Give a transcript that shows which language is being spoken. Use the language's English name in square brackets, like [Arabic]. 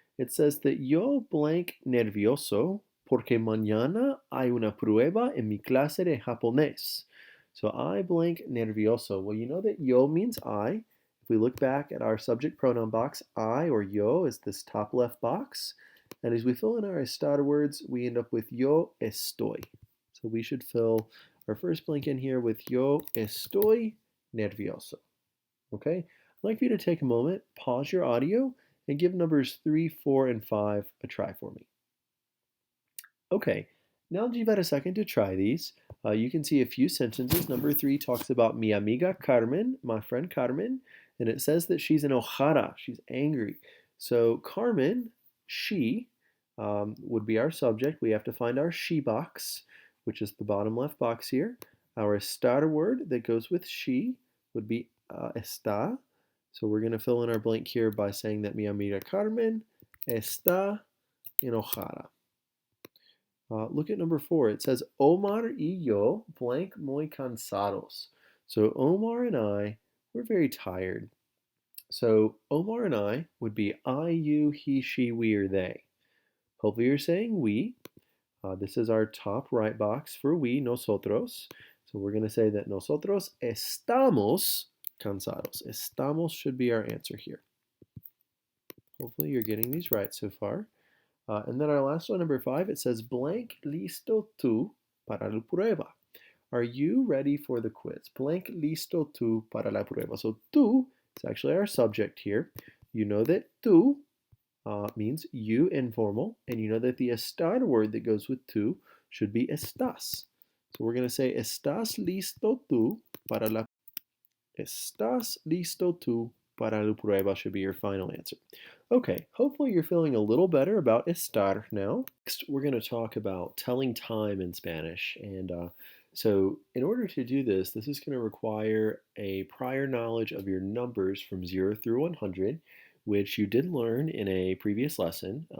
[English] It says that yo blank [Spanish] nervioso porque mañana hay una prueba en mi clase de japonés. [English] So I blank nervioso. Well, you know that yo means I. If we look back at our subject pronoun box, I or yo is this top left box. And as we fill in our estar words, we end up with yo estoy. So we should fill our first blank in here with [Spanish] yo estoy nervioso. [English] Okay? I'd like for you to take a moment, pause your audio, and give numbers 3, 4, and 5 a try for me. Okay, now that you've had a second to try these, you can see a few sentences. Number 3 talks about mi amiga Carmen, my friend Carmen, and it says that she's enojada, she's angry. So Carmen, she, would be our subject. We have to find our she box, which is the bottom left box here. Our estar word that goes with she would be está. So we're going to fill in our blank here by saying that [Spanish] mi amiga Carmen está enojada. [English] Look at number 4. It says, [Spanish] Omar y yo blank muy cansados. [English] So Omar and I, we're very tired. So Omar and I would be I, you, he, she, we, or they. Hopefully you're saying we. This is our top right box for we, nosotros. So we're going to say that [Spanish] nosotros estamos cansados. [English] Estamos should be our answer here. Hopefully you're getting these right so far. And then our last one, number 5, it says, blank [Spanish] listo tú para la prueba. [English] Are you ready for the quiz? [Spanish] Blank listo tú para la prueba. [English] So tú is actually our subject here. You know that tú means you informal, and you know that the estar word that goes with tú should be estás. So we're going to say, [Spanish] ¿estás listo tú para la ¿Estás listo tú para la prueba [English] should be your final answer. Okay, hopefully you're feeling a little better about estar now. Next, we're going to talk about telling time in Spanish. And so in order to do this, this is going to require a prior knowledge of your numbers from 0 through 100, which you did learn in a previous lesson.